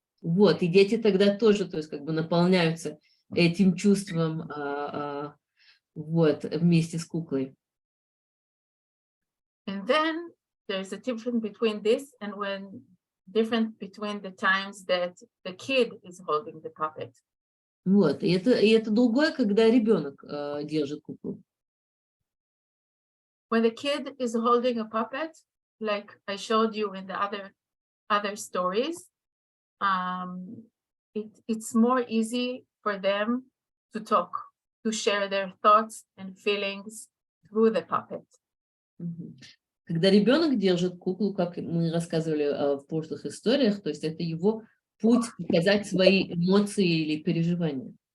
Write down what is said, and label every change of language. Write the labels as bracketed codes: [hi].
[ru] Вот, и дети тогда тоже, то есть как бы наполняются этим чувством вот вместе с куклой. [en] And then there's a difference between this and different between the times that the kid is holding the puppet. [ru] Вот, и это другое, когда ребенок держит куклу. [en] When the kid is holding a puppet, like I showed you in the other stories, it's more easy for them to talk, to share their thoughts and feelings through the puppet. [ru] Когда ребенок держит куклу, как мы рассказывали в прошлых историях, то есть это его путь показать свои эмоции или переживания.